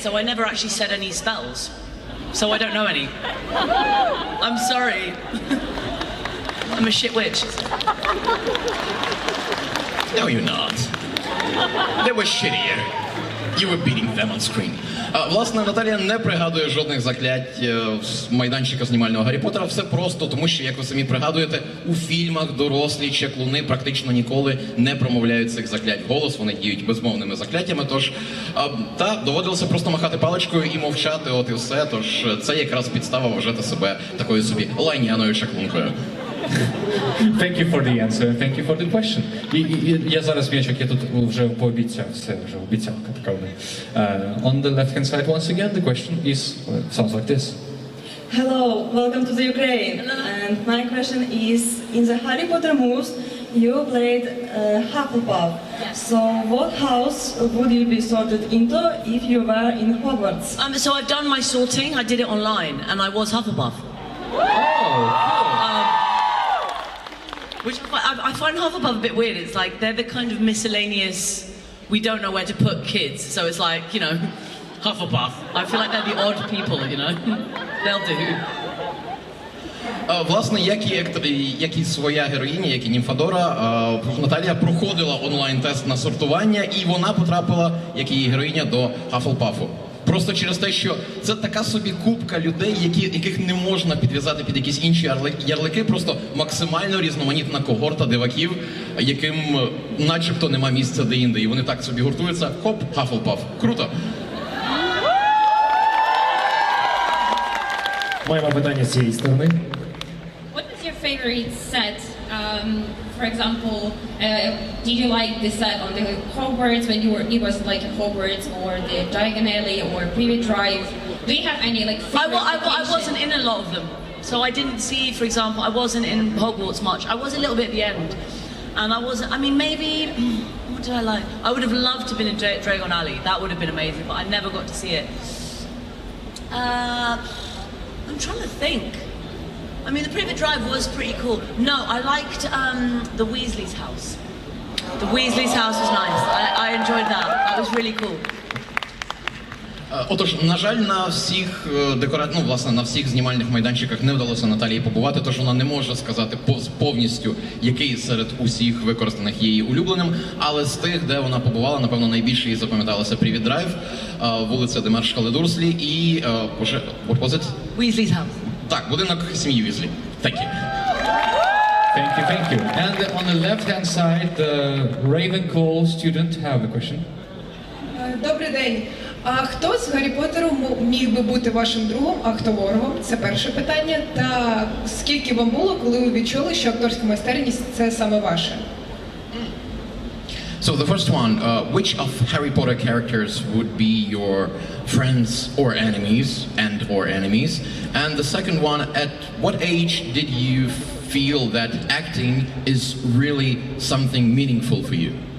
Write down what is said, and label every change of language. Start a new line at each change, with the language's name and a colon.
English: So I never actually said any spells. So I don't know any. I'm sorry. I'm a shit witch. No, you're not. They were shittier. You were beating them on screen.
Ukrainian: Власне, Наталія не пригадує жодних заклять з майданчика знімального Гаррі Поттера. Все просто, тому що, як ви самі пригадуєте, у фільмах дорослі чаклуни практично ніколи не промовляють цих заклять вголос, вони діють безмовними закляттями, тож доводилося просто махати паличкою і мовчати, от і все, тож це якраз підстава вважати себе такою собі лайняною чаклункою.
English: Thank you for the answer, thank you for the question.
Ukrainian: Я зараз м'ячик, я тут вже пообіцяв, все вже обіцянка така.
English: On the left hand side once again, the question sounds like this. Hello, welcome to the Ukraine. Hello. And my question is, in the Harry Potter movies, you played Hufflepuff. So what house would you be sorted into if you were in Hogwarts? So I've done my sorting. I did it online, and I was Hufflepuff. Which I find Hufflepuff a bit weird. It's like they're the kind of miscellaneous, we don't know where to put kids. So it's like, you know, Hufflepuff. I feel like they're the odd people, you know. They'll do.
Ukrainian: Власне, як і своя героїня, як і Німфадора, Наталія проходила онлайн-тест на сортування, і вона потрапила, як і її героїня, до Хафлпафу. Просто через те, що це така собі купка людей, яких не можна підв'язати під якісь інші ярлики, просто максимально різноманітна когорта диваків, яким начебто нема місця де-інде. І вони так собі гуртуються, хоп, Хафлпаф. Круто! Маємо питання з цієї сторони.
English: What was your favorite set? For example, did you like the set on the Hogwarts when it was like Hogwarts, or the Diagon Alley, or Private Drive? Do you have any like favorite I wasn't in a lot of them. So I didn't see, for example, I wasn't in Hogwarts much. I was a little bit at the end. And I wasn't, I mean, maybe, what did I like? I would have loved to have been in Diagon Alley. That would have been amazing, but I never got to see it. I'm trying to think. I mean, the Private Drive was pretty cool. No, I liked the Weasley's house. The Weasley's house was nice. I enjoyed that. That was really cool.
Ukrainian: Отож, на жаль, на всіх на всіх знімальних майданчиках не вдалося Наталії побувати, тож вона не може сказати повністю, який серед усіх використаних є її улюбленим, але з тих, де вона побувала, напевно, найбільше їй запам'яталося Private Drive, вулиця, де мешкали Дурслі і,
English: what was it? Weasley's house.
Ukrainian: Так, будинок сім'ї Візлі.
English: Thank you. Thank you, thank you. And on the left-hand side, the Ravenclaw student have a question.
Ukrainian: Добрий день. А хто з Гаррі Поттеру міг би бути вашим другом, а хто ворогом? Це перше питання. Та скільки вам було, коли ви відчули, що акторська майстерність – це саме ваше?
English: So the first one, which of Harry Potter characters would be your friends or enemies, And the second one, at what age did you feel that acting is really something meaningful for you?